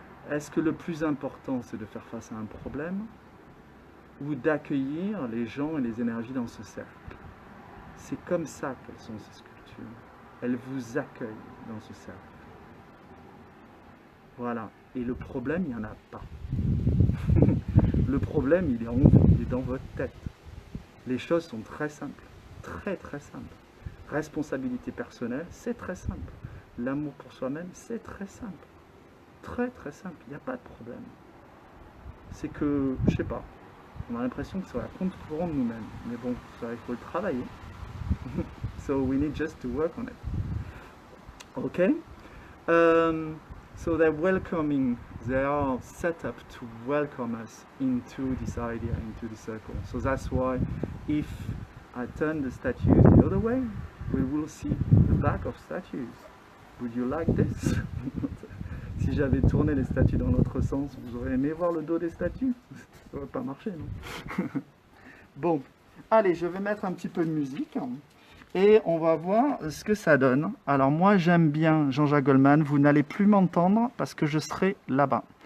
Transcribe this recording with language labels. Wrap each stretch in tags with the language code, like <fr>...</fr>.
<fr>Est-ce que le plus important, c'est de faire face à un problème, ou d'accueillir les gens et les énergies dans ce cercle? C'est comme ça qu'elles sont ces sculptures. Elles vous accueillent dans ce cercle. Voilà. Et le problème, il n'y en a pas. Le problème, il est en vous, il est dans votre tête. Les choses sont très simples. Très, très simples. Responsabilité personnelle, c'est très simple. L'amour pour soi-même, c'est très simple. Très, très simple. Il n'y a pas de problème. C'est que, je sais pas, on a l'impression que c'est à contre-courant de nous-mêmes. Mais bon, ça, il faut le travailler.</fr> <en>So we need just to work on it. Okay? So they're welcoming, they are set up to welcome us into this idea, into the circle. So that's why if I turn the statues the other way, we will see the back of statues. Would you like this?</en> <fr>Si j'avais tourné les statues dans l'autre sens, vous auriez aimé voir le dos des statues? Ça n'aurait pas marché, non? Bon, allez, je vais mettre un petit peu de musique. Et on va voir ce que ça donne. Alors moi j'aime bien Jean-Jacques Goldman, vous n'allez plus m'entendre parce que je serai là-bas.</fr>